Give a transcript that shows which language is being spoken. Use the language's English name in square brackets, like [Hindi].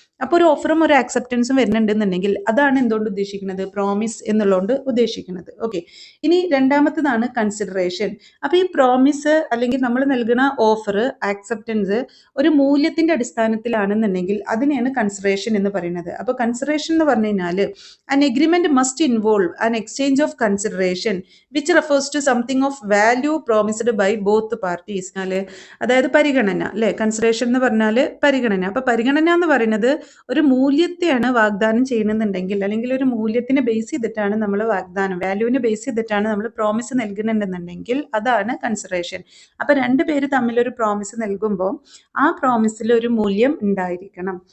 [Malayalam] അപ്പോൾ ഒരു ഓഫറും ഒരു ആക്സെപ്റ്റൻസും വരുന്നുണ്ടെന്നുണ്ടെങ്കിൽ അതാണ് എന്തുകൊണ്ട് ഉദ്ദേശിക്കുന്നത്? പ്രോമിസ് എന്നുള്ളതുകൊണ്ട് ഉദ്ദേശിക്കുന്നത്. ഓക്കെ, ഇനി രണ്ടാമത്തതാണ് കൺസിഡറേഷൻ. അപ്പോൾ ഈ പ്രോമിസ് അല്ലെങ്കിൽ നമ്മൾ നൽകുന്ന ഓഫർ, ആക്സെപ്റ്റൻസ് ഒരു മൂല്യത്തിന്റെ അടിസ്ഥാനത്തിലാണെന്നുണ്ടെങ്കിൽ അതിനെയാണ് കൺസിഡറേഷൻ എന്ന് പറയുന്നത്. അപ്പോൾ കൺസിഡറേഷൻ എന്ന് പറഞ്ഞു കഴിഞ്ഞാൽ [English] an agreement must involve an exchange of consideration which refers to something of value promised by both parties. [Malayalam] അതായത് പരിഗണന അല്ലെ? കൺസിഡറേഷൻ എന്ന് പറഞ്ഞാൽ പരിഗണന. അപ്പൊ പരിഗണന എന്ന് പറയുന്നത് ഒരു മൂല്യത്തെയാണ് വാഗ്ദാനം ചെയ്യണമെന്നുണ്ടെങ്കിൽ അല്ലെങ്കിൽ ഒരു മൂല്യത്തിനെ ബേസ് ചെയ്തിട്ടാണ് നമ്മൾ വാഗ്ദാനം, വാല്യൂവിനെ ബേസ് ചെയ്തിട്ടാണ് നമ്മൾ പ്രോമിസ് നൽകുന്നുണ്ടെന്നുണ്ടെങ്കിൽ അതാണ് കൺസിഡറേഷൻ. അപ്പൊ രണ്ടുപേര് തമ്മിൽ ഒരു പ്രോമിസ് നൽകുമ്പോൾ ആ പ്രോമിസിൽ ഒരു മൂല്യം ഉണ്ടായിരിക്കണം.